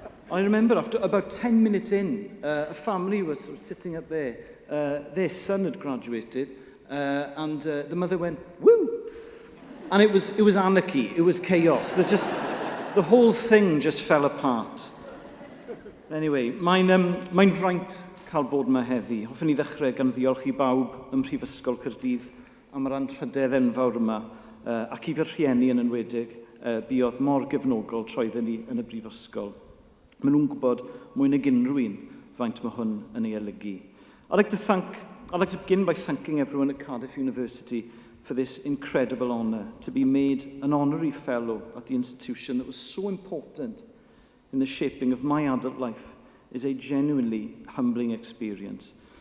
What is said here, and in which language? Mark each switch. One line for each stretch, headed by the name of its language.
English: I remember after about 10 minutes in, a family was sort of sitting up there. Their son had graduated, and the mother went, woo! And it was anarchy, it was chaos. The whole thing just fell apart.
Welsh: Anyway, mae'n fraint cael bod yma heddi. Hoffwn I ddechrau gan ddiolch I bawb ym Mhrifysgol Caerdydd am yr anrhydedd enfawr yma, ac I fy rhieni yn enwedig, buodd mor gefnogol troedden ni yn y brifysgol. Maen nhw'n gwybod mwy nag unrhyw un faint mae hwn yn ei olygu.
English: I'd like to begin by thanking everyone at Cardiff University for this incredible honour, to be made an honorary fellow at the institution that was so important in the shaping of my adult life is a genuinely humbling experience.